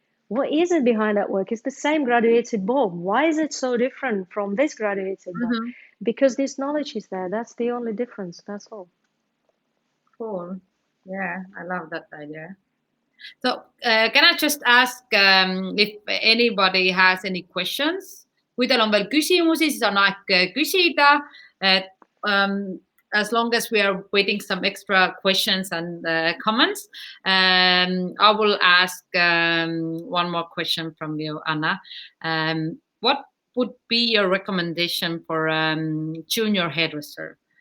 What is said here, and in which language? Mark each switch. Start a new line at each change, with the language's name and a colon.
English: What is it behind that work? It's the same graduated bulb. Why is it so different from this graduated bulb? Mhm. Because this knowledge is there. That's the only difference. That's all. Cool. Yeah, I love that idea. So, can I just ask if anybody has any questions?
Estonian: Kui teil on veel küsimusi, siis on aeg küsida.
English: Et, as long as we are waiting some extra questions and comments, I will ask one more question from you, Anna. What would be your recommendation for junior hairdresser?